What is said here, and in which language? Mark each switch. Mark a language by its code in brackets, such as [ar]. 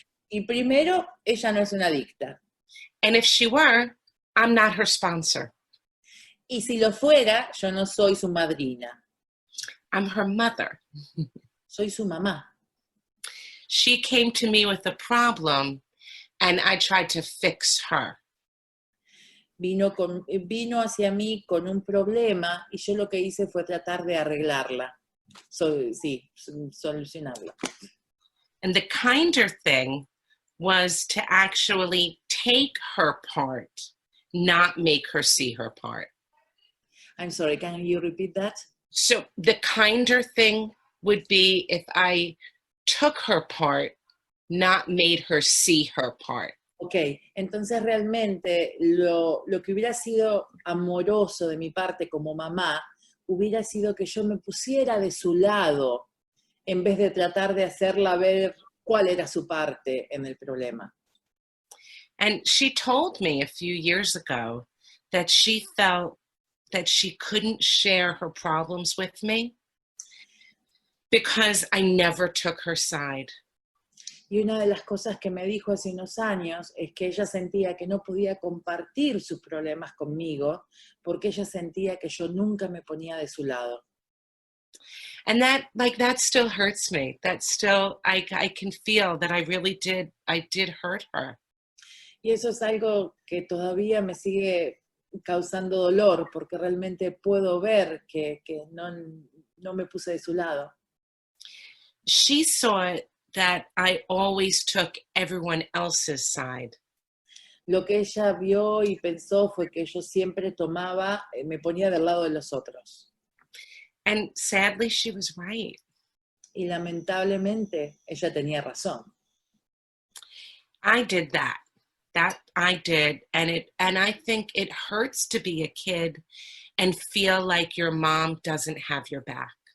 [es] Y primero, ella no es una adicta. [en] And if she were, I'm not her sponsor. [es] Y si lo fuera, yo no soy su madrina. [en] I'm her mother. [es] Soy su mamá. [en] She came to me with a problem, and I tried to fix her. [es] Vino hacia mí con un problema y yo lo que hice fue tratar de arreglarla. Solucionarla. [en] And the kinder thing was to actually take her part, not make her see her part. I'm sorry, can you repeat that? So the kinder thing would be if I took her part, not made her see her part. [es] Ok, entonces realmente lo que hubiera sido amoroso de mi parte como mamá hubiera sido que yo me pusiera de su lado en vez de tratar de hacerla ver cuál era su parte en el problema. [en] And she told me a few years ago that she felt that she couldn't share her problems with me because I never took her side. [es] Y una de las cosas que me dijo hace unos años es que ella sentía que no podía compartir sus problemas conmigo porque ella sentía que yo nunca me ponía de su lado. [en] And that still hurts me. That still, I can feel that I did hurt her. [es] Y eso es algo que todavía me sigue causando dolor porque realmente puedo ver que no me puse de su lado. [en] She saw that I always took everyone else's side. [es] Lo que ella vio y pensó fue que yo siempre me ponía del lado de los otros. [en] And sadly, she was right. [es] Y lamentablemente, ella tenía razón. [en] I did that. That I did. And I think it hurts to be a kid and feel like your mom doesn't have your back.